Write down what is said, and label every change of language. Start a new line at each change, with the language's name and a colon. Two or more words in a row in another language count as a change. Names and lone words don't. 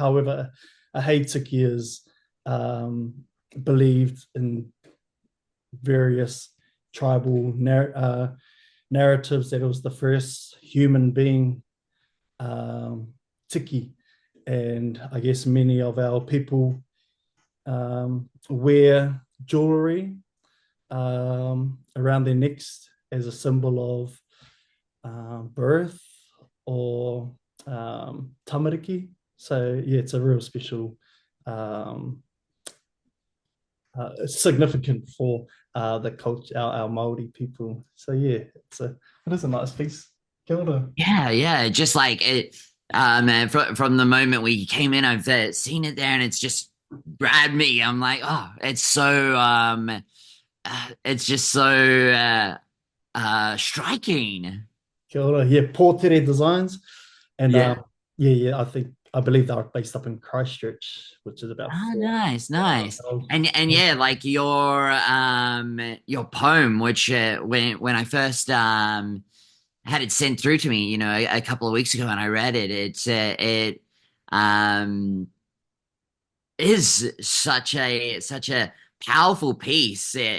English: However, a heitiki is believed in various tribal narratives that it was the first human being tiki, and I guess many of our people wear jewelry around their necks as a symbol of birth or tamariki. So yeah, it's a real special, significant for the culture, our Maori people. So yeah, it is a nice piece.
Māori: Kia ora.
English: Yeah, yeah, just like it. And from the moment we came in, I've seen it there, and it's just grabbed me. I'm like, oh, it's just so striking.
Māori: Kia ora.
English: Yeah, Portere Designs, and Yeah. I believe they are based up in Christchurch, which is about Oh, 400 nice, nice. miles. And yeah, like your poem, which when I first had it sent through to me, a couple of weeks ago, and I read it, it um is such a powerful piece.